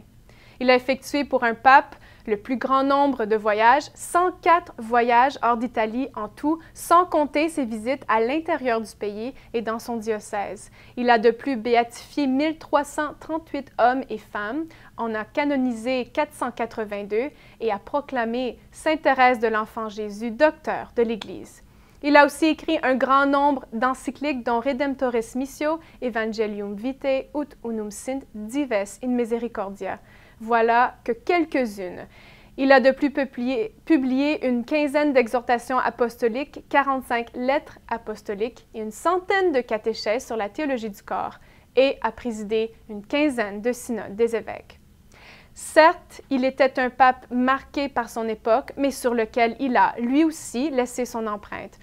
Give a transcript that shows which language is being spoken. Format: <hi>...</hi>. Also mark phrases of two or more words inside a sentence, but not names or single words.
<fr>Il a effectué pour un pape le plus grand nombre de voyages, 104 voyages hors d'Italie en tout, sans compter ses visites à l'intérieur du pays et dans son diocèse. Il a de plus béatifié 1338 hommes et femmes, en a canonisé 482 et a proclamé Sainte Thérèse de l'Enfant Jésus, docteur de l'Église. Il a aussi écrit un grand nombre d'encycliques dont Redemptoris Missio, Evangelium Vitae, Ut Unum Sint, Dives in Misericordia. Voilà que quelques-unes. Il a de plus publié une quinzaine d'exhortations apostoliques, 45 lettres apostoliques et une centaine de catéchèses sur la théologie du corps et a présidé une quinzaine de synodes des évêques. Certes, il était un pape marqué par son époque, mais sur lequel il a, lui aussi, laissé son empreinte.</fr>